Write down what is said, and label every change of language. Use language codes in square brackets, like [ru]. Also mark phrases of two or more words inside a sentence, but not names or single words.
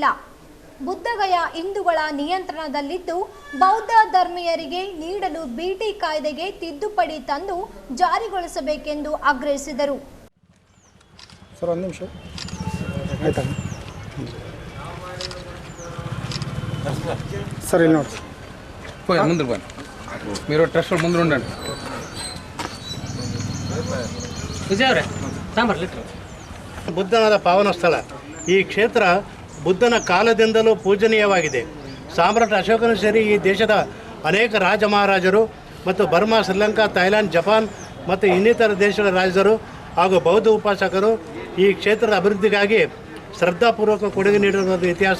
[kn] ಬುದ್ಧಗಯ ಹಿಂದೂಗಳ ನಿಯಂತ್ರಣದಲ್ಲಿದ್ದು ಬೌದ್ಧ ಧರ್ಮೀಯರಿಗೆ ನೀಡಲು ಬಿಟಿ ಕಾಯ್ದೆಗೆ ತಿದ್ದುಪಡಿ ತಂದು ಜಾರಿಗೊಳಿಸಬೇಕೆಂದು ಆಗ್ರಹಿಸಿದರು. ಸರ್ ಒಂದು ನಿಮಿಷ ಆಯ್ತಾ ಸರ್ ಇಲ್ಲಿ ನೋಡಿ [te] ముందు పోయి మీరు ట్రస్ట్ ముందు ఉండండి ವಿಜಯವ್ರೆ ಸಾಂಬಾರ್ ಲಿಟ್ರು. [kn] ಬುದ್ಧನಾದ ಪಾವನ ಸ್ಥಳ. ಈ ಕ್ಷೇತ್ರ ಬುದ್ಧನ ಕಾಲದಿಂದಲೂ ಪೂಜನೀಯವಾಗಿದೆ. ಸಾಮ್ರಾಟ್ ಅಶೋಕನು ಸೇರಿ ಈ ದೇಶದ ಅನೇಕ ರಾಜ ಮಹಾರಾಜರು ಮತ್ತು ಬರ್ಮಾ, ಶ್ರೀಲಂಕಾ, ಥೈಲ್ಯಾಂಡ್, ಜಪಾನ್ ಮತ್ತು ಇನ್ನಿತರ ದೇಶಗಳ ರಾಜರು ಹಾಗೂ ಬೌದ್ಧ ಉಪಾಸಕರು ಈ ಕ್ಷೇತ್ರದ ಅಭಿವೃದ್ಧಿಗಾಗಿ ಶ್ರದ್ಧಾಪೂರ್ವಕ ಕೊಡುಗೆ ನೀಡಿರುವ ಇತಿಹಾಸ.